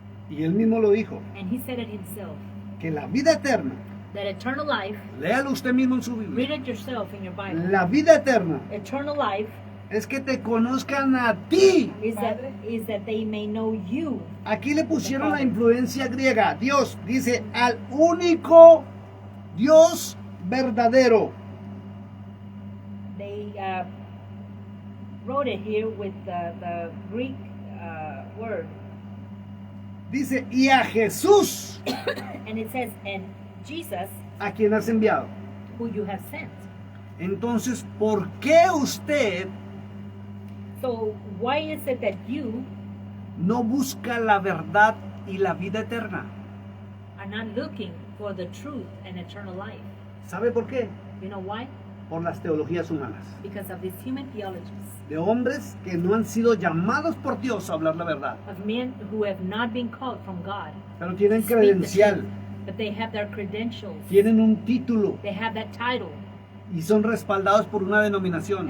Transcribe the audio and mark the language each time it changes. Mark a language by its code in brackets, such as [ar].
[es] Y él mismo lo dijo, [en] And he said it himself, [es] que la vida eterna, [en] that eternal life, [es] léalo usted mismo en su [en] read [es] Biblia, [en] it yourself in your Bible. [es] la vida eterna [en] Eternal life [es] es que te conozcan a ti. [en] is that they may know you. [es] Aquí le pusieron la influencia griega. Dios dice al único Dios verdadero. [en] They wrote it here with the Greek word, [es] Dice, y a Jesús, [en] and it says, and Jesus, [es] a quien has enviado. [en] who you have sent. [es] Entonces, ¿por qué usted [en] So why is it that you [es] no busca la verdad y la vida eterna? [en] are not looking for the truth and eternal life? [es] ¿Sabe por qué? [en] You know why? [es] Por las teologías humanas. [en] Because of these human theologies [es] De hombres que no han sido llamados por Dios a hablar la verdad, [en] of men who have not been called from God, [es] pero tienen [en] to speak the [es] credencial, [en] truth, but they have their credentials, [es] tienen un título [en] they have that title, [es] y son respaldados por una denominación.